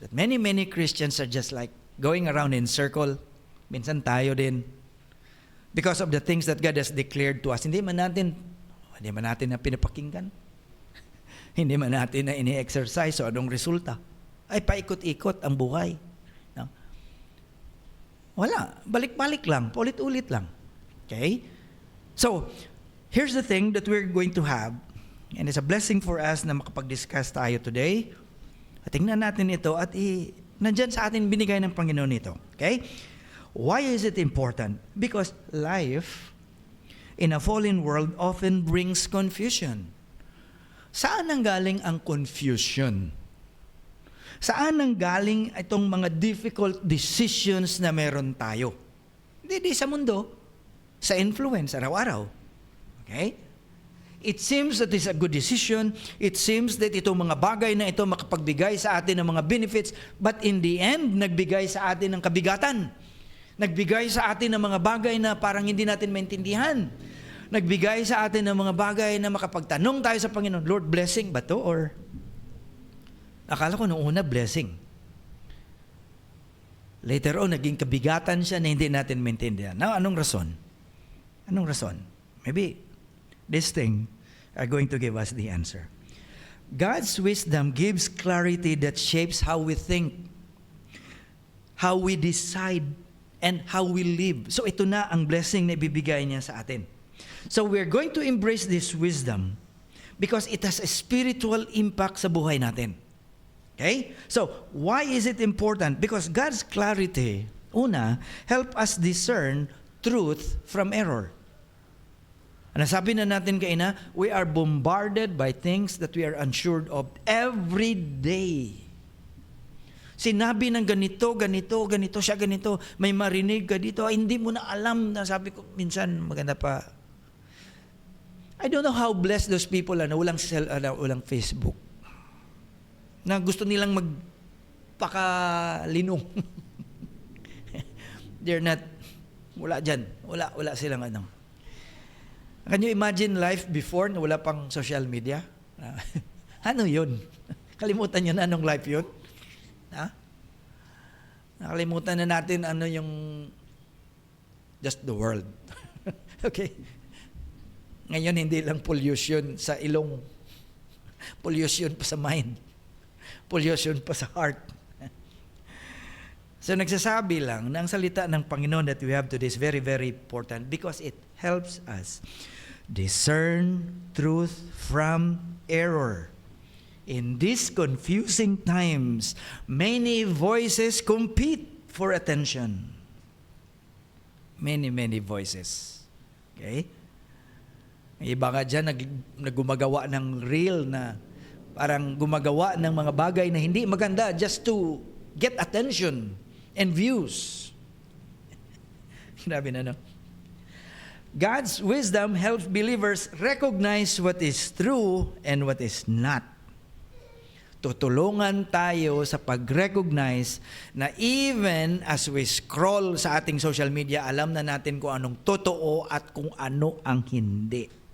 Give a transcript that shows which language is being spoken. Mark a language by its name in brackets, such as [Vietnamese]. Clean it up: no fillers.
[English] That many Christians are just like going around in circle. [Filipino] Minsan tayo din. [English] Because of the things that God has declared to us. [Filipino] Hindi man natin na pinapakinggan. Hindi man natin na ini-exercise. So anong resulta? Ay paikot-ikot ang buhay. No? Wala. Balik-balik lang. Paulit-ulit lang. Okay? [English] So, here's the thing that we're going to have. And it's a blessing for us [Filipino] na makapag-discuss tayo today. At tingnan natin ito at nandyan sa atin binigay ng Panginoon ito. [English] Okay? Why is it important? Because life in a fallen world often brings confusion. [Filipino] Saan nanggaling ang confusion? Saan nanggaling itong mga difficult decisions na meron tayo? Hindi sa mundo, sa influence, araw-araw. [English] Okay? It seems that it's a good decision. It seems that [Filipino] itong mga bagay na ito makapagbigay sa atin ng mga benefits, [English] but in the end, [Filipino] nagbigay sa atin ng kabigatan. Nagbigay sa atin ng mga bagay na parang hindi natin maintindihan. Nagbigay sa atin ng mga bagay na makapagtanong tayo sa Panginoon, Lord, blessing ba to? Or akala ko nung una, blessing. Later on, naging kabigatan siya na hindi natin maintindihan. Now, anong rason? Anong rason? [English] Maybe this thing are going to give us the answer. God's wisdom gives clarity that shapes how we think, how we decide, and how we live. [Filipino] So ito na ang blessing na ibibigay niya sa atin. [English] So we're going to embrace this wisdom because it has a spiritual impact [Filipino] sa buhay natin. [English] Okay? So, why is it important? Because God's clarity, una, help us discern truth from error. [Filipino] Ano sabi na natin kaina, [English] we are bombarded by things that we are unsure of every day. [Filipino] Sinabi ng ganito siya ganito, may marinig ka dito, ay, hindi mo na alam na sabi ko, minsan maganda pa. [English] I don't know how blessed those people [Filipino] na walang Facebook. Na gusto nilang magpakalinong. [English] They're not, [Filipino] wala dyan. Wala silang ano. [English] Can you imagine life before [Filipino] na wala pang social media? Ano yun? Kalimutan nyo na anong life yun? Ha? Nakalimutan na natin ano yung [English] just the world. [Filipino] Okay? Ngayon, hindi lang pollution sa ilong. Pollution pa sa mind. Pollution pa sa heart. [English] So, [Filipino] nagsasabi lang na ang salita ng Panginoon [English] that we have today is very, very important because it helps us discern truth from error. In these confusing times, many voices compete for attention. Many voices. Okay? [Filipino] Iba nga dyan, naggumagawa ng reel na parang gumagawa ng mga bagay na hindi maganda [English] just to get attention and views. [Filipino] Sinabi na, no? [English] God's wisdom helps believers recognize what is true and what is not. [Filipino] Tutulungan tayo sa pag-recognize na [English] even as we scroll [Filipino] sa ating social media, alam na natin kung anong totoo at kung ano ang hindi.